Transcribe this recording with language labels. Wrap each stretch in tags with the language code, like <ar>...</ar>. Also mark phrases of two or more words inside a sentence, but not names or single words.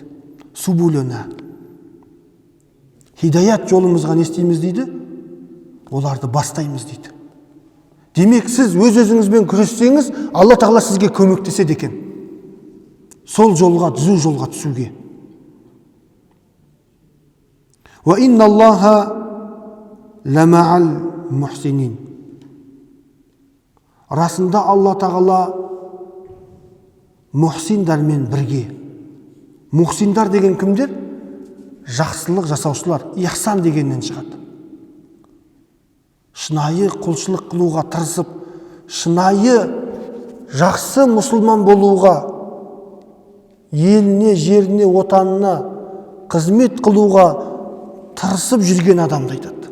<kk>Субулена. Хидаят жолымызға не істейміз дейді? Оларды бастаймыз дейді. Демек сіз өз өзіңізбен күрессеңіз, Алла Тағала сізге көмектеседі екен. Сол жолға, түзу жолға түсуге.</kk> <ar>وإن الله لمع المحسنين.</ar> <kk>Расында Алла Тағала мухсиндармен бірге. Мухсиндар деген кімдер? Жақсылық жасаушылар, ихсан дегеннен шығады. Шынайы құлшылық қылуға тырысып, шынайы жақсы мұсылман болуға, еліне, жеріне, отанына қызмет қылуға тырысып жүрген адамды айтады.</kk>